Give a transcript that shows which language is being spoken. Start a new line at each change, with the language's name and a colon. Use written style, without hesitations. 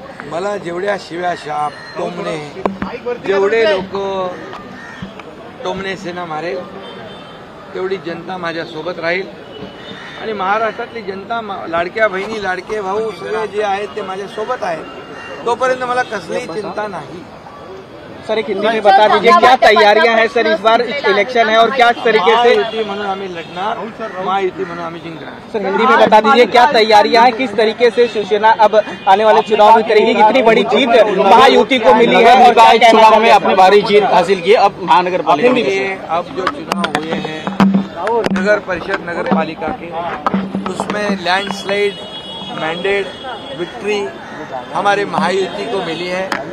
Marathi: मला जेवढ्या शिव्या शाप टोमणे, जेवढे लोक टोमणे सेना मारेल तेवढी जनता माझ्या सोबत राहील. आणि महाराष्ट्रातली जनता, लाडक्या बहिणी लाडके भाऊ सगळे जे आहेत ते माझ्या सोबत आहेत. तोपर्यंत मला कसलीही चिंता नाही.
Hindi: सर एक हिंदी में बता दीजिए क्या तैयारियां हैं सर, इस बार इलेक्शन है और क्या तरीके से
Marathi: महायुती म्हणून आम्ही लढणार, महायुती म्हणून आम्ही जिंकणार.
Hindi: सर हिंदी में बता दीजिए क्या तैयारियां हैं, किस तरीके से शिवसेना अब आने वाले चुनाव में करेगी? इतनी बड़ी जीत महायुति को मिली है, चुनाव में अपनी भारी जीत हासिल की. अब महानगर पालिका अब जो चुनाव हुए हैं नगर परिषद नगर पालिका के, उसमें लैंडस्लाइड मैंडेट विक्ट्री हमारे महायुति को मिली है.